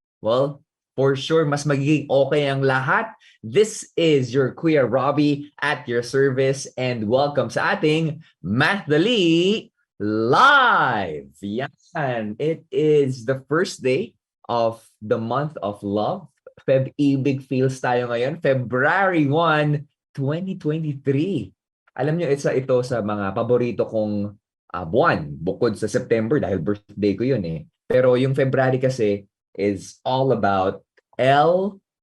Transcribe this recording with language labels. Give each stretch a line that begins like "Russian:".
English: Well, for sure,
Filipino: mas magiging okay ang lahat.
English: This is your Kuya Robbie at your service and welcome
Filipino: sa ating
English: MathDali Live. Yan. It is the first day of the month of love.
Filipino: Feb-ibig feels tayo ngayon. February 1, 2023. Alam nyo, isa ito sa mga paborito kong buwan bukod sa September dahil birthday ko yun eh. Pero yung February kasi
English: is all about
Filipino: L-O-V-E.